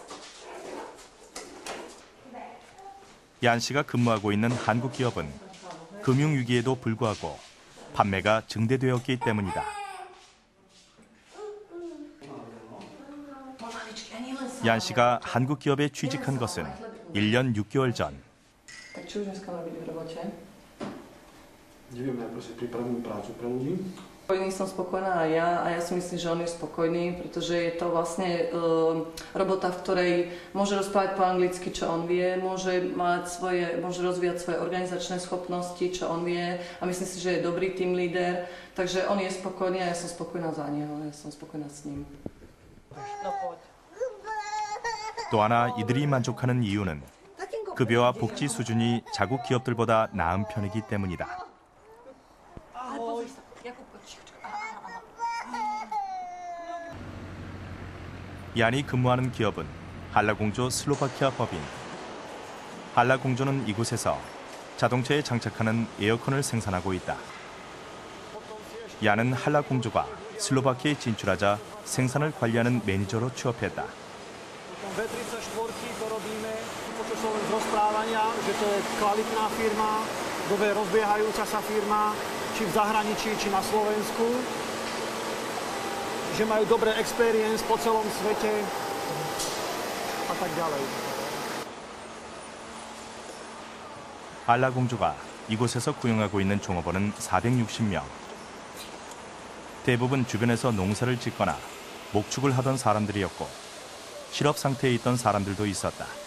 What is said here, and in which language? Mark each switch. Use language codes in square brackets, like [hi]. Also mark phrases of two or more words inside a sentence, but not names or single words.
[ko] 얀 씨가 근무하고 있는 한국 기업은 금융위기에도 불구하고 판매가 증대되었기 때문이다. 얀 씨가 한국 기업에 취직한 것은 1년 6개월 전. [sv] Som spokojná aj ja a ja si myslím, že on je spokojný, pretože je to vlastne robota, v ktorej môže rozprávať po anglicky, čo on vie, môže rozvíjať svoje organizačné schopnosti, čo on vie a myslím si, že je dobrý [en] team leader, [sv] takže on je spokojný a ja som spokojná za neho, ja som spokojná s ním. [ko] 또 하나 이들이 만족하는 이유는 급여와 복지 수준이 자국 기업들보다 나은 편이기 때문이다. 얀이 근무하는 기업은 한라공조 슬로바키아 법인. 한라공조는 이곳에서 자동차에 장착하는 에어컨을 생산하고 있다. 얀은 한라공조가 슬로바키아에 진출하자 생산을 관리하는 매니저로 취업했다. [sk] V34 to robíme, počul som len z rozprávania, že to je kvalitná firma, dobre rozbiehajúca sa firma, či v zahraničí, či na Slovensku, že majú dobré experience po celom svete a tak ďalej. [ko] 한라공조가 이곳에서 고용하고 있는 종업원은 460명. 대부분 주변에서 농사를 짓거나 목축을 하던 사람들이었고 실업 상태에 있던 사람들도 있었다.